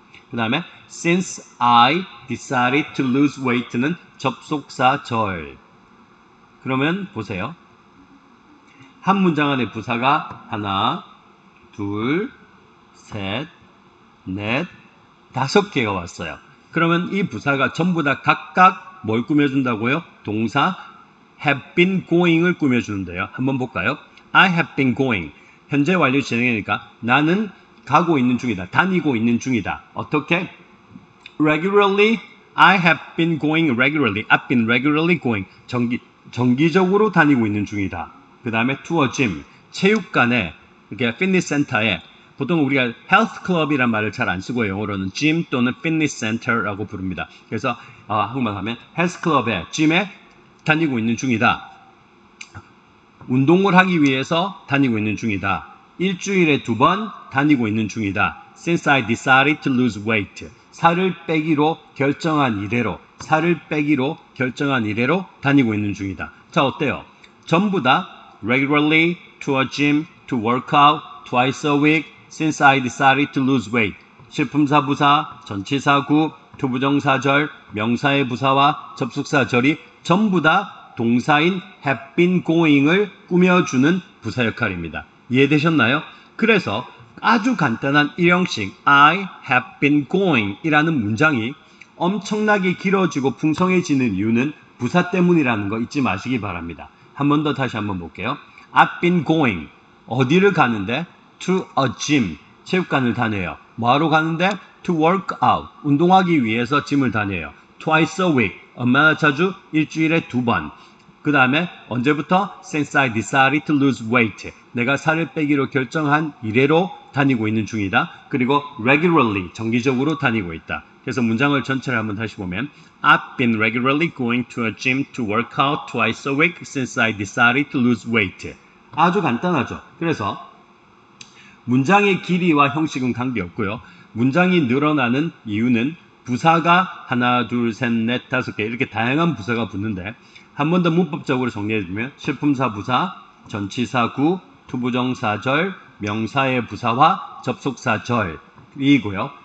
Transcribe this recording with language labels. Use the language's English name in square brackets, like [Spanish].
[Korean] 그 다음에 [English] since I decided to lose weight [Korean] 는 접속사절. 그러면 보세요. 한 문장 안에 부사가 하나, 둘, 셋, 넷, 5개가 왔어요. 그러면 이 부사가 전부 다 각각 뭘 꾸며준다고요? 동사 [English] have been going [Korean] 을 꾸며주는데요. 한번 볼까요? [English] I have been going. [Korean] 현재 완료 진행이니까 나는 가고 있는 중이다. 다니고 있는 중이다. 어떻게? [English] Regularly, I have been going regularly. I've been regularly going. [Korean] 정기적으로 다니고 있는 중이다. 그 다음에 [English] to a gym. [Korean] 체육관에, 이렇게 피트니스 센터에 보통 우리가 헬스 클럽이란 말을 잘 안 쓰고 영어로는 gym 또는 피트니스 센터라고 부릅니다. 그래서 한국말 하면 헬스 클럽에, gym에 다니고 있는 중이다. 운동을 하기 위해서 다니고 있는 중이다. 일주일에 2번 다니고 있는 중이다. [English] Since I decided to lose weight. [Korean] 살을 빼기로 결정한 이래로 다니고 있는 중이다. 자, 어때요? 전부 다 [English] regularly, to a gym, to work out, twice a week, since I decided to lose weight. [Korean] 실품사 부사, 전치사구, to 부정사절, 명사의 부사와 접속사절이 전부 다 동사인 [English] have been going [Korean] 을 꾸며주는 부사 역할입니다. 이해되셨나요? 그래서 아주 간단한 1형식 [English] I have been going [Korean] 이라는 문장이 엄청나게 길어지고 풍성해지는 이유는 부사 때문이라는 거 잊지 마시기 바랍니다. 한 번 더 다시 한번 볼게요. [English] I've been going. [Korean] 어디를 가는데? [English] To a gym. [Korean] 체육관을 다녀요. 뭐하러 가는데? [English] To work out. [Korean] 운동하기 위해서 짐을 다녀요. [English] Twice a week. [Korean] 얼마나 자주? 일주일에 2번. 그 다음에 언제부터? [English] Since I decided to lose weight. [Korean] 내가 살을 빼기로 결정한 이래로 다니고 있는 중이다. 그리고 regularly, 정기적으로 다니고 있다. 그래서 문장을 전체를 한번 다시 보면 [English] I've been regularly going to a gym to work out twice a week since I decided to lose weight. [Korean] 아주 간단하죠. 그래서 문장의 길이와 형식은 관계없고요. 문장이 늘어나는 이유는 부사가 하나, 둘, 셋, 넷, 다섯 개 이렇게 다양한 부사가 붙는데 한 번 더 문법적으로 정리해주면 실품사 부사, 전치사 구, 투부정사절, 명사의 부사와 접속사절이고요.